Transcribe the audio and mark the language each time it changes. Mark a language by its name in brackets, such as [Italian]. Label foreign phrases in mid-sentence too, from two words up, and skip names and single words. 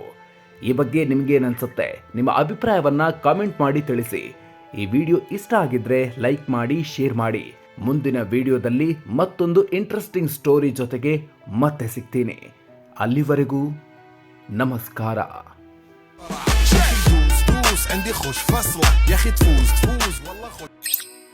[Kannada] ಈ ಬಗ್ಗೆ ನಿಮ್ಗೇನನ್ಸುತ್ತೆ? ನಿಮ್ಮ ಅಭಿಪ್ರಾಯವನ್ನ ಕಾಮೆಂಟ್ ಮಾಡಿ ತಿಳಿಸಿ. ಈ ವಿಡಿಯೋ ಇಷ್ಟ ಆಗಿದ್ರೆ ಲೈಕ್ ಮಾಡಿ, ಶೇರ್ ಮಾಡಿ. ಮುಂದಿನ ವಿಡಿಯೋದಲ್ಲಿ ಮತ್ತೊಂದು [English] interesting story [Kannada] ಜೊತೆಗೆ ಮತ್ತೆ ಸಿಗ್ತೀನಿ. ಅಲ್ಲಿವರೆಗೂ ನಮಸ್ಕಾರ. [Arabic] عندي خوش فصلة يا اخي تفوز والله خوش